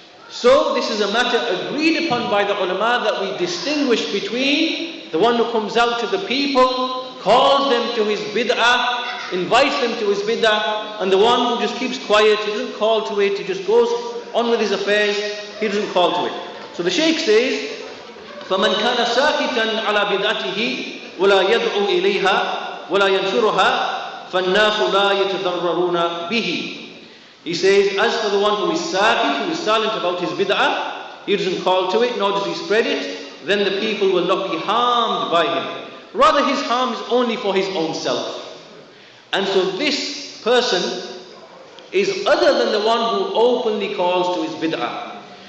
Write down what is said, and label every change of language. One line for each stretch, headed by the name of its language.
English: So this is a matter agreed upon by the ulama, that we distinguish between the one who comes out to the people, calls them to his bid'ah, invites them to his bid'ah, and the one who just keeps quiet, he doesn't call to it, he just goes on with his affairs, he doesn't call to it. So the Shaykh says,
Arabic: فَمَنْ كَانَ سَاكِتًا عَلَى بِدْعَتِهِ وَلَا يَدْعُو إِلَيْهَا وَلَا يَنْشُرُهَا فَالنَّاسُ لَا يَتَضَرَّرُونَ بِهِ.
English: He says, as for the one who is sakit, who is silent about his bid'ah, he doesn't call to it, nor does he spread it, then the people will not be harmed by him. Rather, his harm is only for his own self. And so this person is other than the one who openly calls to his bid'ah.